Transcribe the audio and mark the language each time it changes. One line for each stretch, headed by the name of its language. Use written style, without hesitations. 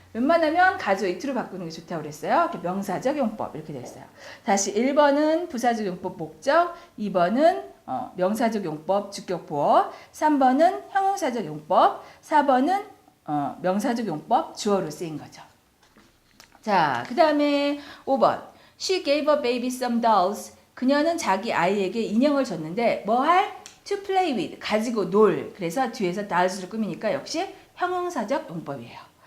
Korean: 웬만하면 가조 이트로 바꾸는 게 좋다고 그랬어요. 명사적 용법 이렇게 됐어요. 다시 1번은 부사적 용법 목적, 2번은 명사적 용법, 주격 보어. 3번은 형용사적 용법. 4번은 명사적 용법, 주어로 쓰인 거죠. 자, 그 다음에 5번.
English: She gave a baby some dolls.
Korean: 그녀는 자기 아이에게 인형을 줬는데 뭐 할?
English: To play with.
Korean: 가지고 놀. 그래서 뒤에서 dolls를 꾸미니까 역시 형용사적 용법이에요.